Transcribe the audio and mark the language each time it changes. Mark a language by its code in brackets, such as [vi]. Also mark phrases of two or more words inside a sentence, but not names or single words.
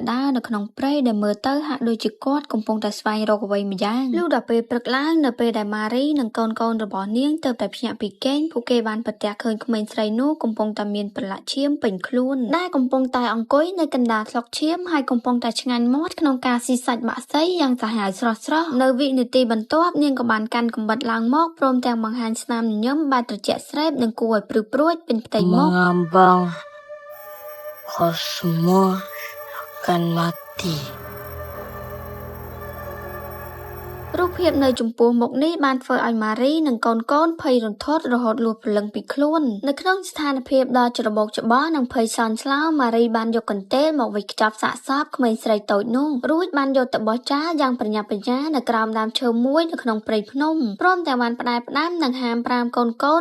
[km] ដើរនៅក្នុងព្រៃដែលមើលទៅហាក់ដូចជាគាត់កំពុងតែស្វែងរកអ្វីម្យ៉ាងលុះដល់ពេលព្រឹកឡើងនៅពេលដែលម៉ារីនិងកូនៗរបស់នាងទៅតែភ្ញាក់ពីគេងពួកគេបានប្រទះឃើញក្មេងស្រីនោះកំពុងតែមានប្រឡាក់ឈាមពេញខ្លួនដែលកំពុងតែអង្គុយនៅកណ្ដាលស្លុកឈាមហើយកំពុងតែឆ្ងាញ់មាត់ក្នុងការស៊ីសាច់បាក់សីយ៉ាងសាហាវស្រស់ៗនៅវិនាទីបន្ទាប់នាងក៏បានកាន់កាំបិតឡើងមកព្រមទាំងបង្ហាញស្នាមញញឹមបែបត្រជាក់ស្រេបនិងគួរឲ្យព្រឺព្រួចពេញផ្ទៃមុខ [ms] Mengambang kau semua akan mati. [km] រូបភាពនៅចំពោះមុខនេះបានធ្វើឲ្យម៉ារីនិងកូនៗភ័យរន្ធត់រហូតលួចព្រលឹងពីខ្លួននៅក្នុងស្ថានភាពដ៏ច្របូកច្របល់និងភ័យសន់ស្លោម៉ារីបានយកកន្ទេលមកវេចខ្ចប់សាកសពក្មេងស្រីតូចនោះរួចបានយកទៅបោះចោលយ៉ាងប្រញាប់ប្រញាល់នៅក្រោមដើមឈើមួយនៅក្នុងព្រៃភ្នំព្រមទាំងបានផ្ដែផ្ដាំនិងហាមប្រាមកូនៗ